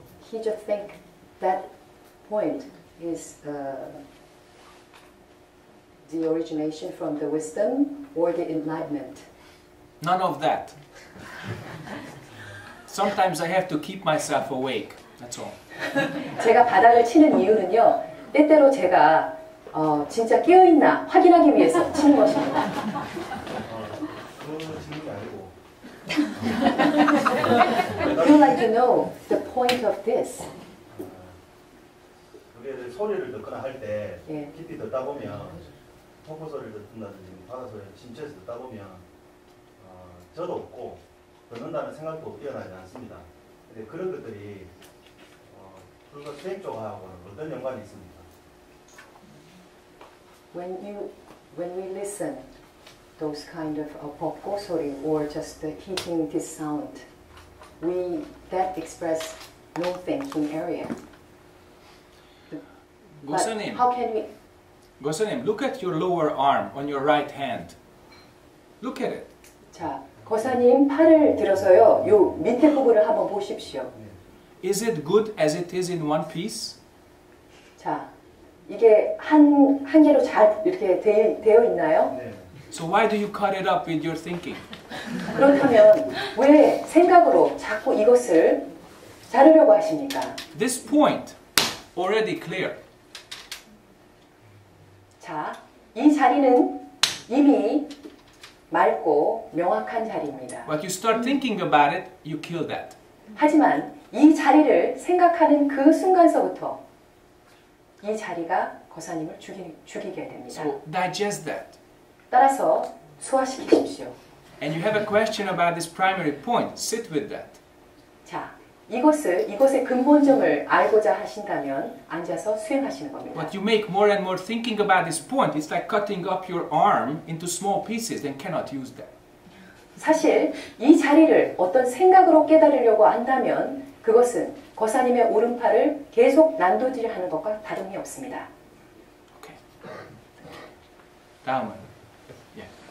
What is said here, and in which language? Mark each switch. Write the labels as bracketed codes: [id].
[en] He just think that point is the origination from the wisdom or the enlightenment. None of that. Sometimes I have to keep myself awake. That's all. [ko] 제가 바닥을 치는 이유는요, 때때로 제가 진짜 깨어있나 확인하기 위해서 치는 것입니다. 그 질문이 아니고 [en] Would you like to know the point of this? [ko] 그게 소리를 듣거나 할 때 예. 깊이 듣다 보면 폭포 소리를 듣는다든지 바다 소리를 침체해서 듣다 보면 저도 없고 듣는다는 생각도 뛰어나지 않습니다. 근데 그런 것들이 불과 수행 쪽하고는 어떤 연관이 있습니까? [en] When we listen those kind of pop고소리 or just hearing this sound, that express no thinking area. But [ko] 고사님, [en] how can we? 고사님, look at your lower arm on your right hand. Look at it. [ko] 자, 거사님 팔을 들어서요, 요 밑에 부분을 한번 보십시오. [en] Is it good as it is in one piece? [ko] 자, 이게 한 개로 잘 이렇게 되어 있나요? 네. [en] So why do you cut it up with your thinking? [ko] 그렇다면 왜 생각으로 자꾸 이것을 자르려고 하십니까? [en] This point already clear. [ko] 자, 이 자리는 이미 맑고 명확한 자리입니다. [en] But you start thinking about it, you kill that. [ko] 하지만 이 자리를 생각하는 그 순간서부터 이 자리가 거사님을 죽이게 됩니다. [en] So digest that. [ko] 따라서 소화시키십시오. [en] And you have a question about this primary point. Sit with that. [ko] 자, 이것의 근본점을 알고자 하신다면 앉아서 수행하시는 겁니다. [en] But you make more and more thinking about this point. It's like cutting up your arm into small pieces and cannot use that. [ko] 사실 이 자리를 어떤 생각으로 깨달으려고 한다면 그것은 거사님의 오른팔을 계속 난도질하는 것과 다름이 없습니다. [en] Okay. [ko] 다음은. [en] Yeah.